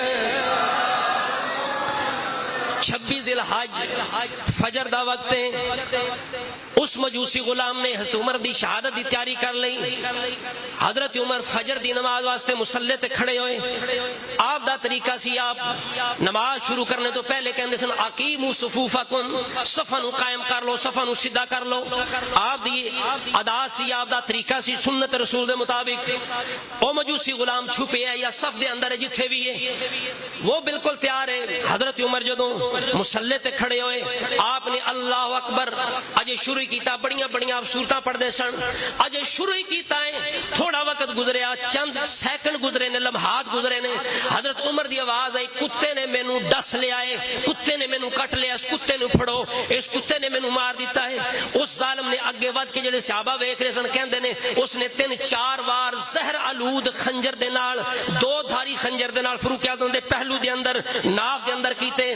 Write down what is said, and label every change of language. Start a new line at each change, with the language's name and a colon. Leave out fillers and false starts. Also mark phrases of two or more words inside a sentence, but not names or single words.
Punjabi: 26 ذی الحج فجر دا وقت ہے. اس مجوسی غلام نے حضرت عمر دی شہادت دی تیاری کر لی. حضرت عمر فجر دی نماز واسطے مصلی تے کھڑے ہوئے. آپ دا طریقہ سی، آپ نماز شروع کرنے تو پہلے کہندے سن
Arabic: اقیموا صفوفکم،
Punjabi: صفاں نو قائم کر لو، صفاں نو سیدھا کر لو. آپ دی ادا سی، آپ دا طریقہ سی سنت رسول دے مطابق. او مجوسی غلام چھپے ہے یا صف دے اندر ہے جتھے بھی ہے،
Urdu: وہ بالکل تیار ہے.
Punjabi: حضرت عمر جدوں مصلی تے کھڑے ہوئے، آپ نے اللہ اکبر اجے شروع کیتا. بڑیاں بڑیاں آپ صورتاں پڑھ دے سن. اجے شروع کیتا ہے، تھوڑا وقت گزریا، چند سیکنڈ گزرے نے، لمحات گزرے نے. حضرت عمر دی آواز آئی، کتے نے مینوں ڈس لیا ہے، کتے نے مینوں کٹ لیا، اس کتے نو پھڑو، اس کتے نے مینوں مار دیتا ہے. اس ظالم نے اگے ود کے جڑے صحابہ ویکھ رہے سن کہندے نے اس نے 3-4 وار زہر آلود خنجر دے نال، 2 دھاری خنجر دے نال فاروق اعظم دے پہلو دے اندر، ناف دے اندر کیتے.